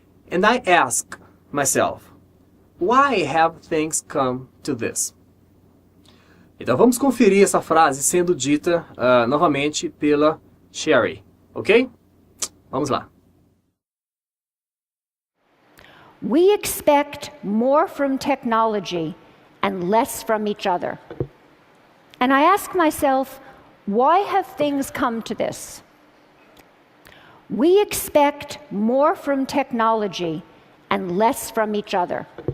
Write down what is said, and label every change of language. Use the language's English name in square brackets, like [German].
[English] And I ask myself, why have things come to this? [Portuguese] Então vamos conferir essa frase sendo dita novamente pela Sherry, ok? Vamos lá. [English] We expect more from technology and less from each other. And I ask myself, why have things come to this? We expect more from technology and less from each other.